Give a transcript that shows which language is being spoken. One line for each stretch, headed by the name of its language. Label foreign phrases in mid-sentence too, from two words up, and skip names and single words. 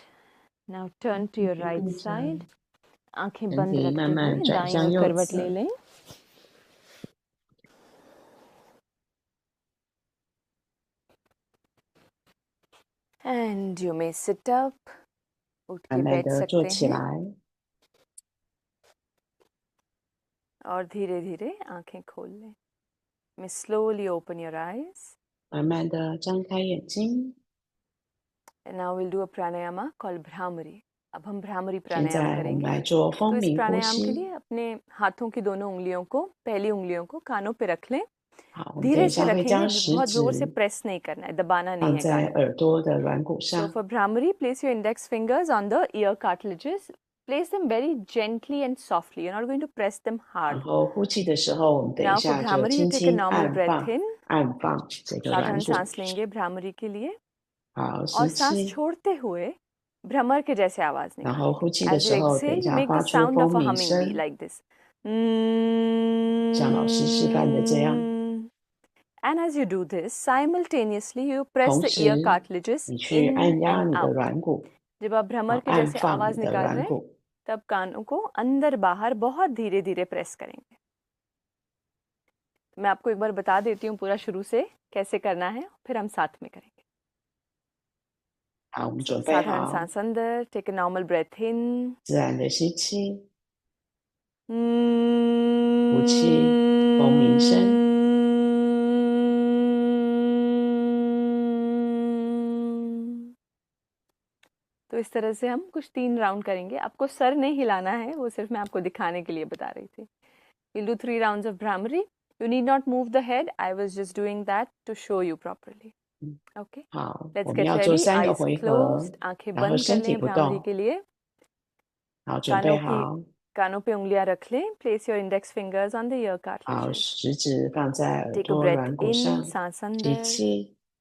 English: Now turn to your
Chinese: 闭
English: right
Chinese: 着，
English: side. आंखें
Chinese: 身
Hindi: बंद
Chinese: 体
Hindi: रखते
Chinese: 慢慢
Hindi: हुए
Chinese: 转
Hindi: दाईं
Chinese: 向
Hindi: ओर
Chinese: 右
Hindi: करवट ले
Chinese: 侧，
English: लें and you may sit up.
Hindi: उठ
Chinese: 慢
Hindi: के
Chinese: 慢
Hindi: बैठ
Chinese: 的坐
Hindi: सकते
Chinese: 起
Hindi: हैं
Chinese: 来，
Hindi: और धीरे धीरे आंखें खोल लें.
English: May slowly open your eyes.
Chinese: 慢慢的张开眼睛。
English: And now we'll do a pranayama called Bhramari.
Hindi: अब हम भ्रामरी
Chinese: 现
Hindi: प्राणायाम
Chinese: 在我们
Hindi: करेंगे.
Chinese: 来做
Hindi: तो
Chinese: 风
Hindi: इस
Chinese: 鸣呼
Hindi: प्राणायाम के
Chinese: 吸。
Hindi: लिए अपने हाथों की दोनों उंगलियों को, पहली उंगलियों को कानों पे रख लें.
Chinese: 好，我们等
Hindi: धीरे
Chinese: 一
Hindi: से
Chinese: 下会
Hindi: रखेंगे,
Chinese: 将食
Hindi: बहुत जोर से
Chinese: 指
Hindi: प्रेस नहीं करना है, दबाना नहीं
Chinese: 放
Hindi: है
Chinese: 在
Hindi: कानों को.
Chinese: 耳朵的软骨
English: So
Chinese: 上。
English: for Bhramari, place your index fingers on the ear cartilages. Place them very gently and softly. You're not going to press them
Chinese: 然
English: hard.
Chinese: 后呼气的时候，我们等一
English: Now for
Chinese: 下就
English: Bhramari, you
Chinese: 轻
English: take a
Chinese: 轻
English: normal
Chinese: 按
English: breath
Chinese: 放
English: in.
Chinese: 按放这个软
Hindi: साधारण
Chinese: 骨。
Hindi: सांस लेंगे भ्रामरी के लिए
Chinese: 好，
Hindi: और
Chinese: 吸
Hindi: सांस
Chinese: 气，
Hindi: छोड़ते हुए भ्रमर के जैसे आवाज
Chinese: 然后
Hindi: निकालेंगे.
Chinese: 呼气的
English: As you
Chinese: 时候，等
English: exhale,
Chinese: 一
English: you
Chinese: 下
English: make
Chinese: 发
English: the
Chinese: 出
English: sound
Chinese: 风
English: of a
Chinese: 鸣
English: humming bee
Chinese: 声，
English: like this.
Chinese: 像老师示范的这样。
English: And as you do this, simultaneously you press
Chinese: 同
English: the
Chinese: 时
English: ear，cartilages
Chinese: 你去
English: in
Chinese: 按压
English: and
Chinese: 你的
English: out.
Chinese: 软骨，
Hindi: जब आप भ्रमर
Chinese: 好，
Hindi: के
Chinese: 按
Hindi: जैसे
Chinese: 放
Hindi: आवाज
Chinese: 你的
Hindi: निकाल
Chinese: 软
Hindi: रहे हैं,
Chinese: 骨。
Hindi: तब कानों को अंदर बाहर बहुत धीरे धीरे प्रेस करेंगे. मैं आपको एक बार बता देती हूँ पूरा शुरू से कैसे करना है, फिर हम साथ में करेंगे.
Chinese: 好，我们准备
Hindi: साधारण
Chinese: 好，
Hindi: सांस अंदर,
English: take a normal breath in.
Chinese: 自然的吸气，呼呼气，风鸣声。
Hindi: तो इस तरह से हम कुछ 3 राउंड करेंगे. आपको सर नहीं हिलाना है, वो सिर्फ मैं आपको दिखाने के लिए बता रही थी.
English: We'll do 3 rounds of Bhramari. You need not move the head. I was just doing that to show you properly. Okay.
Chinese: 好，
English: Let's
Chinese: 我们
English: get
Chinese: 要做
English: ready.
Chinese: 3个
English: Eyes
Chinese: 回合，
English: closed. आंखें
Chinese: 然后
Hindi: बंद कर
Chinese: 身体
Hindi: लें
Chinese: 不
Hindi: भ्रामरी
Chinese: 动。
Hindi: के लिए.
Chinese: 好，准备
Hindi: कानों की
Chinese: 好，
Hindi: कानों पे उंगलियां रख लें.
English: Place your index fingers on the ear
Chinese: 好，
English: cartilages.
Chinese: 食指放在耳
English: Take a
Chinese: 朵
English: breath
Chinese: 软骨
English: in.
Chinese: 上，
Hindi: सांस
Chinese: 吸
Hindi: अंदर.
Chinese: 气，